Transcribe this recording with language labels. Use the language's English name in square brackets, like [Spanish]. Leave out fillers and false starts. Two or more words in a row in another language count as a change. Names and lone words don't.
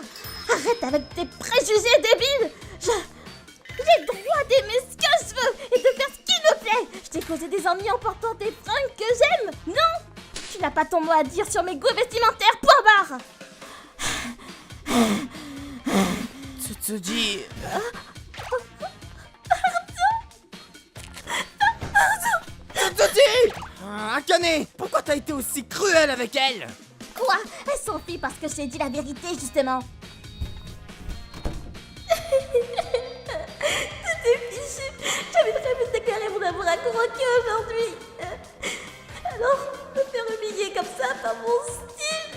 [French] Arrête avec tes préjugés débiles! J'ai le droit d'aimer ce que je veux et de faire ce qui me plaît! Je t'ai causé des ennuis en portant des fringues que j'aime! Non! Tu n'as pas ton mot à dire sur mes goûts vestimentaires, point barre! Tsuji... Tsuji! Akane, pourquoi t'as été aussi cruel avec elle? Quoi? Elle s'enfuit parce que je t'ai dit la vérité, justement! Tout est fichu! J'avais prévu de déclarer mon amour à Kuroki aujourd'hui! Alors, me faire humilier comme ça par mon style!